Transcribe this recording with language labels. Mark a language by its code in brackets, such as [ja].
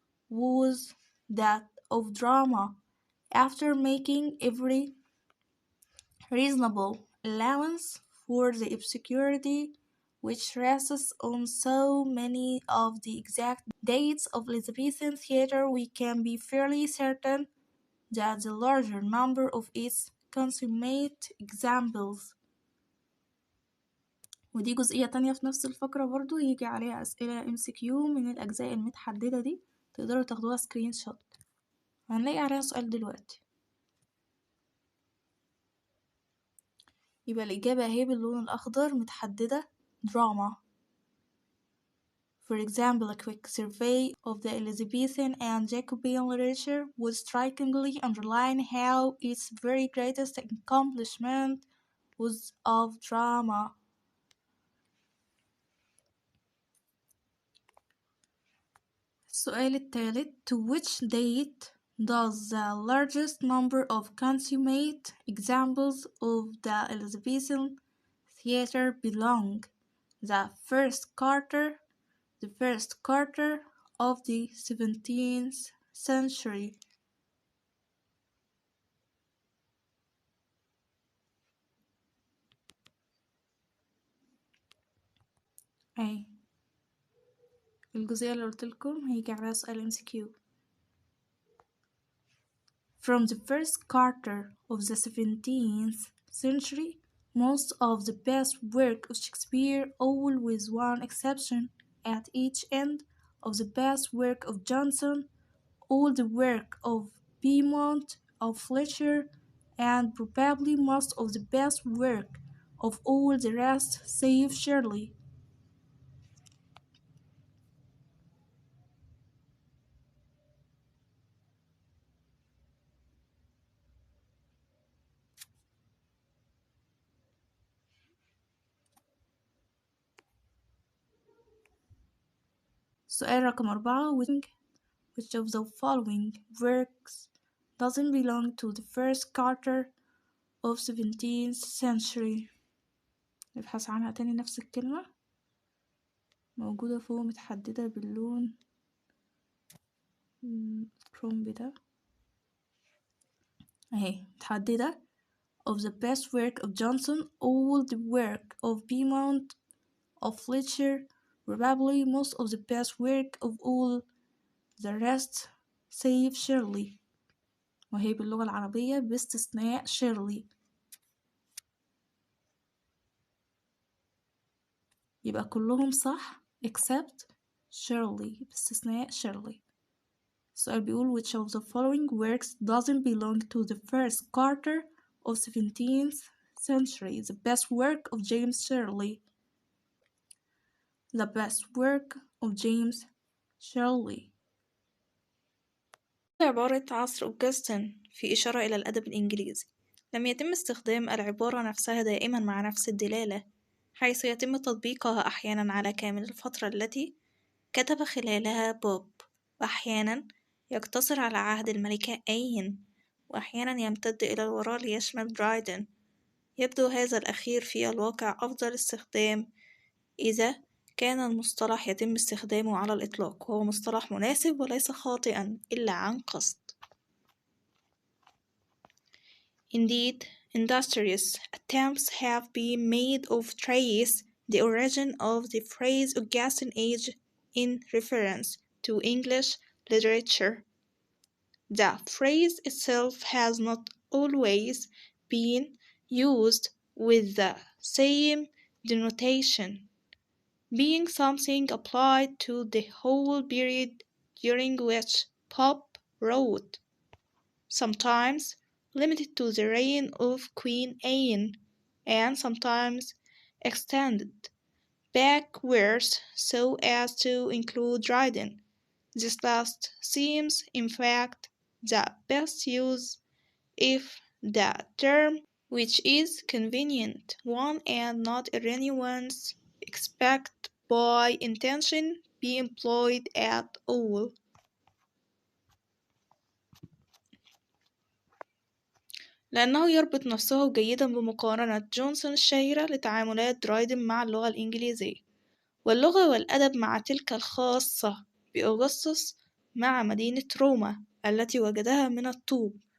[en] was that of drama. After making every reasonable allowance for the obscurity which rests on so many of the exact dates of Elizabethan theatre, we can be fairly certain that the larger number of its consummate examples. [ar] ودي جزئية تانية في نفس الفقرة برضو يجي عليها أسئلة MCQ من الأجزاء المتحددة دي، تقدروا تاخدوها سكرين شوت. هنلاقي عليها سؤال دلوقتي. يبقى الإجابة اهي باللون الأخضر متحددة drama. [en] For example, a quick survey of the Elizabethan and Jacobean literature would strikingly underline how its very greatest accomplishment was of drama. [ar] السؤال الثالث: [en] To which date does the largest number of consummate examples of the Elizabethan theatre belong? The first quarter of the 17th century. [ar] أي الجزئية اللي قلتلكم هيجي عليها سؤال MCQ. [en] From the first quarter of the 17th century, most of the best work of Shakespeare, all with one exception, at each end of the best work of Johnson, all the work of Beaumont, of Fletcher, and probably most of the best work of all the rest, save Shirley. [ar] سؤال رقم 4: [en] Which of the following works doesn't belong to the first quarter of 17th century؟ [ar] نبحث عنها تاني. نفس الكلمة موجودة فوق متحددة باللون الكرومبي ده اهي متحددة. [en] Of the best work of Johnson, all the work of Beaumont, of Fletcher, probably most of the best work of all the rest, save Shirley. [ar] وهي باللغة العربية باستثناء Shirley. يبقى كلهم صح [en] except [ar] Shirley، باستثناء Shirley. السؤال بيقول [en] which of the following works doesn't belong to the first quarter of 17th century? The best work of James Shirley. The best work of James Shirley. [ar] عبارة عصر أوغسطين في إشارة إلى الأدب الإنجليزي. لم يتم استخدام العبارة نفسها دائما مع نفس الدلالة، حيث يتم تطبيقها أحيانا على كامل الفترة التي كتب خلالها بوب، وأحيانا يقتصر على عهد الملكة أين، وأحيانا يمتد إلى الوراء ليشمل درايدن. يبدو هذا الأخير في الواقع أفضل استخدام إذا كان المصطلح يتم استخدامه على الإطلاق، وهو مصطلح مناسب وليس خاطئا إلا عن قصد. [en] Indeed, industrious attempts have been made to trace the origin of the phrase Augustan age in reference to English literature. The phrase itself has not always been used with the same denotation, being something applied to the whole period during which Pope wrote, sometimes limited to the reign of Queen Anne, and sometimes extended backwards so as to include Dryden. This last seems, in fact, the best use if the term, which is convenient one and not erroneous, expect by intention, be employed at all. [ar] لأنه يربط نفسه جيدا بمقارنة جونسون الشهيرة لتعاملات درايدن مع اللغة الإنجليزية، واللغة والأدب مع تلك الخاصة بأغسطس مع مدينة روما التي وجدها من الطوب.